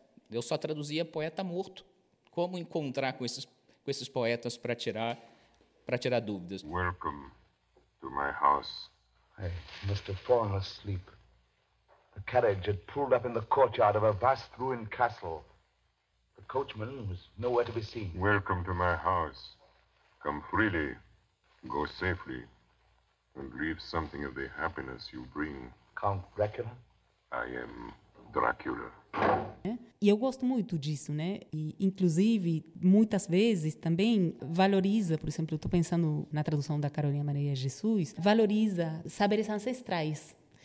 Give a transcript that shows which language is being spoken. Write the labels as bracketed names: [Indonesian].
[Portuguese] Eu só traduzia poeta morto. Como encontrar com esses poetas para tirar dúvidas? [English] Welcome to my house. I must have fallen asleep. The carriage had pulled up in the courtyard of a vast ruined castle. The coachman was nowhere to be seen. Welcome to my house. Come freely, go safely, and leave something of the happiness you bring. Count Dracula? I am Dracula. [Portuguese] E eu gosto muito disso, né? E, inclusive, muitas vezes também valoriza, por exemplo, eu estou pensando na tradução da Carolina Maria Jesus, valoriza saberes ancestrais.